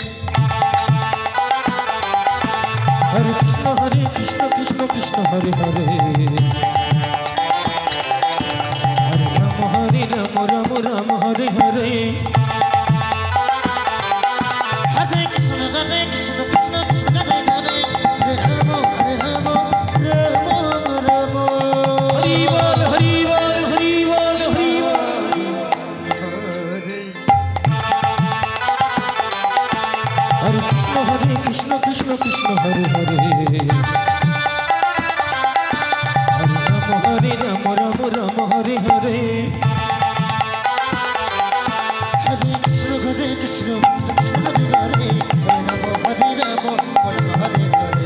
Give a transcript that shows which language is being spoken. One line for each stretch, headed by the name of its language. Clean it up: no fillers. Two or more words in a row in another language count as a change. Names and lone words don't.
Sanskrit: হরে কৃষ্ণ কৃষ্ণ কৃষ্ণ হরে হরে হরে রাম রাম রাম হরে হরে হরে কৃষ্ণ কৃষ্ণ কৃষ্ণ হরে হরে হরে রাম রাম রাম
Bangla: হরি বল হরি বল হরি বল হরি বল
Sanskrit: হরে হরে কৃষ্ণ কৃষ্ণ কৃষ্ণ হরে হরে হরে রাম রাম রাম হরে হরে হরে কৃষ্ণ কৃষ্ণ কৃষ্ণ হরে হরে হরে রাম হরে হরে